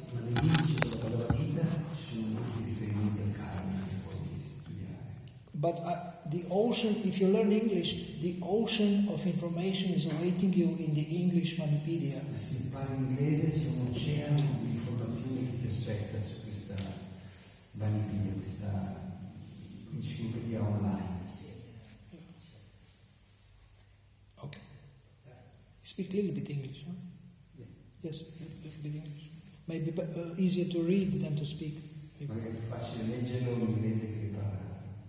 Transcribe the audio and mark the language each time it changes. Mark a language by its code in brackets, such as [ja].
[it] Ma nell'indice della Bhagavad Gita ci sono molti riferimenti al karma che puoi studiare. [en] But the ocean, if you learn English, the ocean of information is awaiting you in the English Manipedia. [it] Se parli inglese c'è un oceano di informazioni che ti aspetta su questa Wikipedia, questa enciclopedia online. Okay. [en] Speak a little bit English, no? Yes, a little bit English. Maybe easier to read than to speak. Maybe. [it] Magari è più facile leggerlo in inglese che parlare.